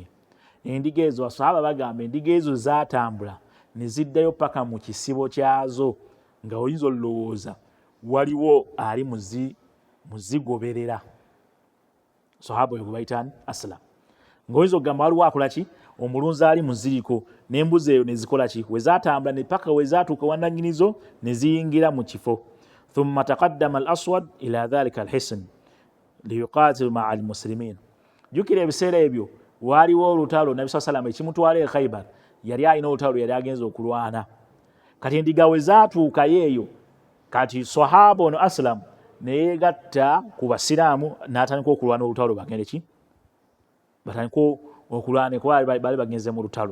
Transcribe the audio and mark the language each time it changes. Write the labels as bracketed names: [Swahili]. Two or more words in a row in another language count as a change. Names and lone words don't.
[Ganda] Endiga ezo asahaba bagamba endiga ezo zatambula ne ziddayo paka mu kisibo kyazo, nga oyinza olowooza waliwo ali muzigoberera. Sahaba oyo bayitani Aslam, ng'oyinza okugamba waliwo akola ki? Omulunzi ali muziriko, n'embuzi eyo nezikola ki? Wezatambula ne paka wezatuuka wannanyinizo ne ziyingira mu kifo. [Arabic] ثم تقدم الأسود إلى ذلك الحصن ليقاتل مع المسلمين. [Ganda] Jukira ebiseera ebyo waliwo olutalo, Nabi [Arabic] صلى الله عليه وسلم [Ganda] ekimutwala e Khaybar yali alina olutalo yali agenza okulwana. Kati endiga wezatuukayo eyo, kati sahaba ono Aslam neyegatta ku basiraamu n'atandika okulwana olutalo bagende ki? Batandika okulwana kuba bali bagenze mu lutalo.